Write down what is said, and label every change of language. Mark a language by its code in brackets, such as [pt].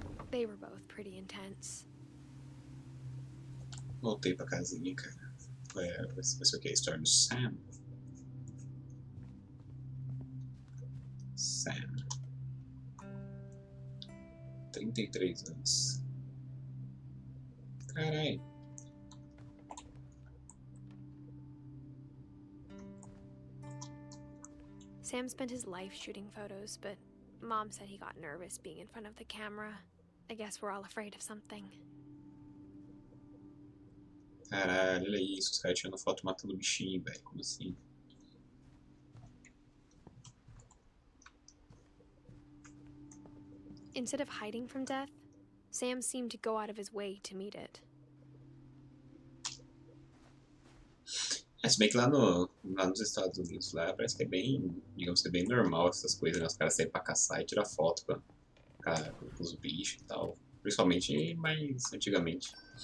[en] They were both pretty intense. [pt] Voltei pra casinha, cara. Vai ser o que? A história do Sam? Sam. 33 anos. Carai. [en] Sam spent his life shooting photos, but Mom said he got nervous being in front of the camera. I guess we're all afraid of something. [pt] Caralho, olha isso. Os caras tirando foto matando bichinho, velho. Como assim? [en] Instead of hiding from death, Sam seemed to go out of his way to meet it. [pt] Se bem que lá nos Estados Unidos, lá parece que é bem, digamos que é bem normal essas coisas, né? Os caras saem pra caçar e tirar foto com os bichos e tal. Principalmente mais antigamente.